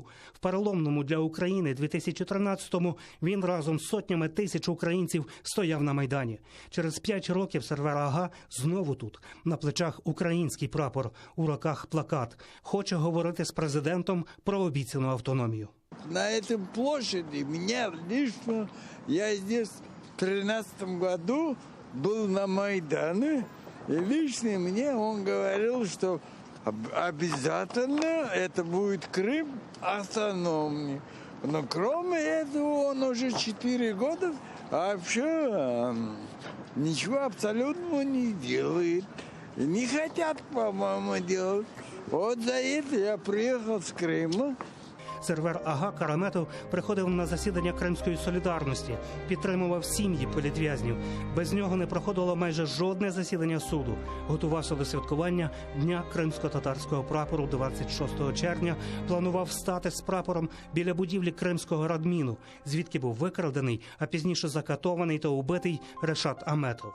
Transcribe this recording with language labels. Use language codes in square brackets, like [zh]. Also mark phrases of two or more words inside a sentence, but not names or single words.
[uk] В переломному для України 2013-му він разом з сотнями тисяч українців стояв на Майдані. Через 5 років Сервер Ага знову тут. На плечах український прапор, у руках плакат. Хоче говорити з президентом про обіцяну автономію. [ru] На этой площади меня лично, я здесь в 2013 году был на Майдане, и лично мне он говорил, что обязательно это будет Крым автономный. Но кроме этого он уже 4 года вообще ничего абсолютно не делает. И не хотят, по-моему, делать. Вот за это я приехал с Крыма. [uk] Сервер Ага Караметов приходив на засідання Кримської солідарності, підтримував сім'ї політв'язнів. Без нього не проходило майже жодне засідання суду. Готувався до святкування Дня кримсько-татарського прапору 26 червня. Планував стати з прапором біля будівлі Кримського Радміну, звідки був викрадений, а пізніше закатований та убитий Решат Аметов.